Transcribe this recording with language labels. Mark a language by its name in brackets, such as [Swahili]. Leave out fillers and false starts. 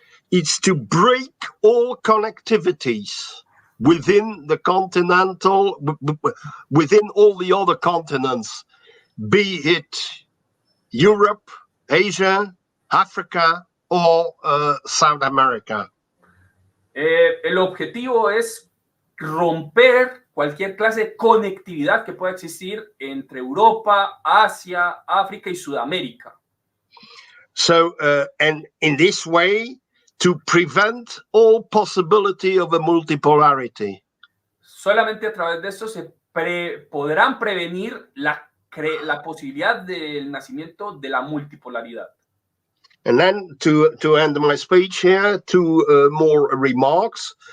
[English] It's to break all connectivities within the continental, within all the other continents, be it Europe, Asia, Africa, or South America. [Spanish] El objetivo es romper cualquier clase de conectividad que pueda existir entre Europa, Asia, África y Sudamérica. [English] So, and in this way, to prevent all possibility of a multipolarity. [Spanish] Solamente a través de esto se podrán prevenir la posibilidad del nacimiento de la multipolaridad. [English] And then to end my speech here, 2 more remarks.